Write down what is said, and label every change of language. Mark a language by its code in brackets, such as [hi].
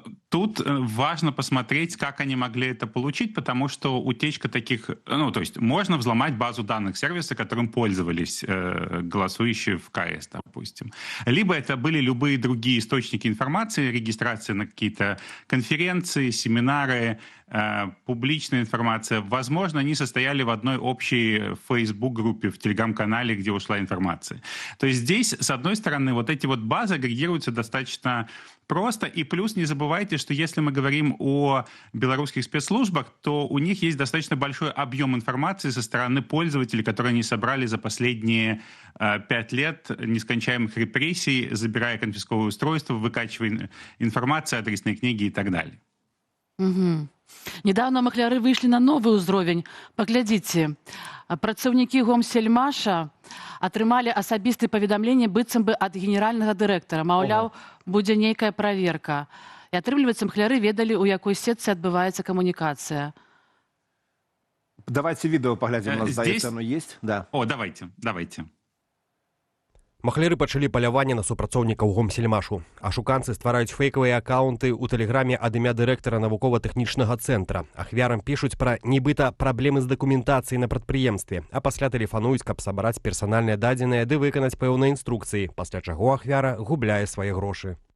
[ru] Тут важно посмотреть, как они могли это получить, потому что утечка таких... то есть можно взломать базу данных сервиса, которым пользовались голосующие в КС, допустим. Либо это были любые другие источники информации, регистрация на какие-то конференции, семинары, публичная информация. Возможно, они состояли в одной общей Facebook-группе, в Telegram-канале, где ушла информация. То есть здесь, с одной стороны, вот эти вот базы агрегируются достаточно просто. И плюс не забывайте, что если мы говорим о белорусских спецслужбах, то у них есть достаточно большой объем информации со стороны пользователей, которые они собрали за последние 5 лет нескончаемых репрессий, забирая конфисковые устройства, выкачивая информацию, адресные книги и так далее. Угу. [be] Недавно махляры выйшлі на новы ўзровень. Паглядзіце, працаўнікі Гомсельмаша атрымалі асабістыя паведамленні быццам бы ад генеральнага дырэктара. Маўляў, будзе нейкая праверка. І атрымліваецца, махляры ведалі, у якой сетцы адбываецца камунікацыя. [ru] Давайте видео поглядим, у нас, здаецца, оно есть? Да. Давайте. [be] Махляры пачалі паляванне на супрацоўнікаў Гомсельмашу. Ашуканцы ствараюць фейкавыя акаунты ў тэлеграме ад імя дырэктара навукова-тэхнічнага цэнтра. Ахвярам пішуць пра нібыта праблемы з дакументацыяй на прадпрыемстве, а пасля тэлефануюць, каб сабраць персанальныя дадзеныя ды выканаць пэўныя інструкцыі, пасля чаго ахвяра губляе свае грошы.